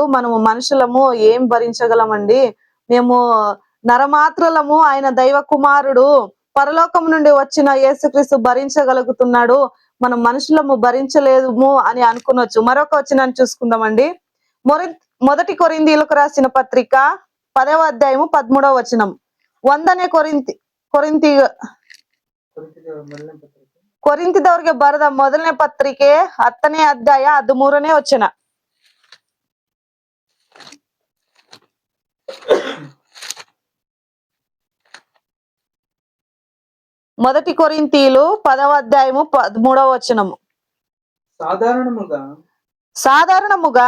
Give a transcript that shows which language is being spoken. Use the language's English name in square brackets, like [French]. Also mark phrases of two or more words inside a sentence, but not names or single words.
[Telugu] మనము మనుషులము ఏం భరించగలమండి, మేము నరమాత్రులము, ఆయన దైవ కుమారుడు పరలోకం నుండి వచ్చిన యేసుక్రీస్తు భరించగలుగుతున్నాడు, మనం మనుషులము భరించలేము అని అనుకునొచ్చు. మరొక వచనాన్ని చూసుకుందామండి. మొదటి కొరింథీయులకు రాసిన పత్రిక 10వ అధ్యాయము 13వ వచనం. [Kannada] 1 ಕೊರಿಂಥದವರಿಗೆ ಬರೆದ ಮೊದಲನೇ ಪತ್ರಿಕೆ 10ನೇ ಅಧ್ಯಾಯ 13ನೇ ವಚನ. [Telugu] మొదటి కొరింథీయులు 10వ అధ్యాయము 13వ వచనము. సాధారణముగా